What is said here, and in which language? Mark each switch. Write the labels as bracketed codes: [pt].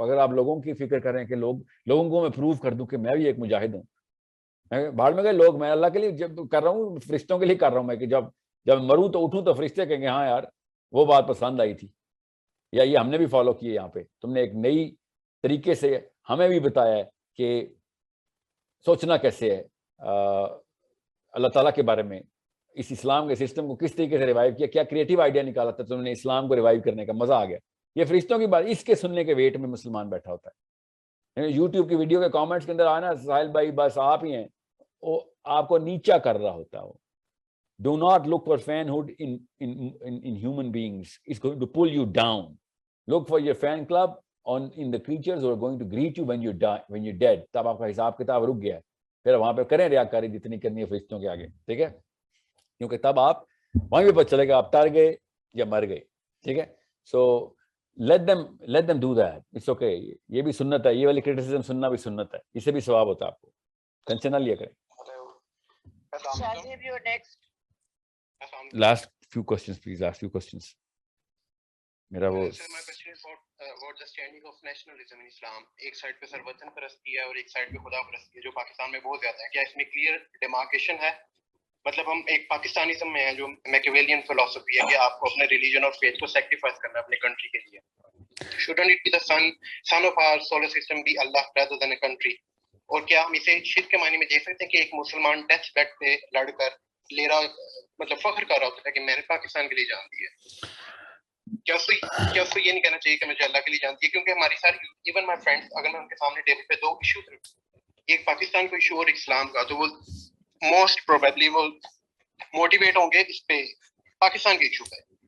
[ur] اگر آپ لوگوں کی فکر کر رہے ہیں کہ لوگوں کو میں پروو کر دوں کہ میں بھی ایک مجاہد ہوں, بھاڑ میں گئے لوگ, میں اللہ کے لیے جب کر رہا ہوں, فرشتوں کے لیے کر رہا ہوں میں, کہ جب مروں تو اٹھوں تو فرشتے کہیں گے ہاں یار وہ بات پسند آئی تھی, یا یہ ہم نے بھی فالو کی ہے, یہاں پہ تم نے ایک نئی طریقے سے ہمیں بھی بتایا ہے کہ سوچنا کیسے ہے اللہ تعالیٰ کے بارے میں, اس اسلام کے سسٹم کو کس طریقے سے ریوائیو کیا, کیا کریٹیو آئیڈیا نکالا تھا تم نے اسلام کو ریوائیو کرنے کا, مزہ آ گیا. یہ فرشتوں کی بات, اس کے سننے کے ویٹ میں مسلمان بیٹھا ہوتا ہے. یوٹیوب کی ویڈیو کے کامنٹس کے اندر آیا نا ساحل بھائی بس آپ ہی ہیں, وہ آپ کو نیچا کر رہا ہوتا ہے. [en] وہ do not look for fanhood in human beings, it's going to pull you down. Look for your fan club in the creatures who are going to greet you when you die, when you're dead. [ur] تب آپ کا حساب کتاب رک گیا ہے, پھر وہاں پہ کریں ریاکاری جتنی کرنی ہے فرشتوں کے آگے. ٹھیک ہے, کیونکہ تب آپ وہیں پہ پتہ چلے گا آپ تر گئے یا مر گئے. ٹھیک ہے, [en] So let them do that, it's okay. [ur] یہ بھی سنت ہے, یہ والی کرٹیسزم سننا بھی سنت ہے, اس سے بھی ثواب ہوتا ہے آپ کو, ٹینشن نہ لیا کریں. [en] Shahzeeb, you're next. Last few questions please, last few questions. [ur] میرا وہ [en] Sir, my question is about the standing of nationalism in Islam. [ur] ایک سائڈ پہ سر وطن پرستی ہے اور ایک سائڈ پہ خدا پرستی ہے, جو پاکستان میں بہت زیادہ ہے. کیا اس میں کلیئر ڈیمارکیشن ہے؟ مطلب ہم ایک پاکستانیزم میں ہیں جو میکیویلین فلسفی ہے کہ آپ کو اپنے ریلیجن اور فیتھ کو سیکریفائس کرنا ہے اپنے کنٹری کے لیے. [en] Shouldn't it be the sun of our solar system be Allah rather than a country? [ur] اور کیا ہم اسے شرک کے معنی میں دیکھ سکتے ہیں کہ ایک مسلمان ڈیتھ بیڈ پہ لڑ کر لے رہا, مطلب فخر کر رہا ہوتا ہے کہ میں نے پاکستان کے لیے جان دی ہے؟ کیا اس کو یہ نہیں کہنا چاہیے کہ مجھے اللہ کے لیے جانتی ہے؟ کیونکہ ہماری ساری [en] even my friends, [ur] اگر میں ان کے سامنے ٹیبل پہ 2 ایشوز رکھوں, ایک پاکستان کا ایشو اور اسلام کا, تو وہ موسٹ پروبیبلی وہ موٹیویٹ ہوں گے اس پہ پاکستان کے ایشو پہ.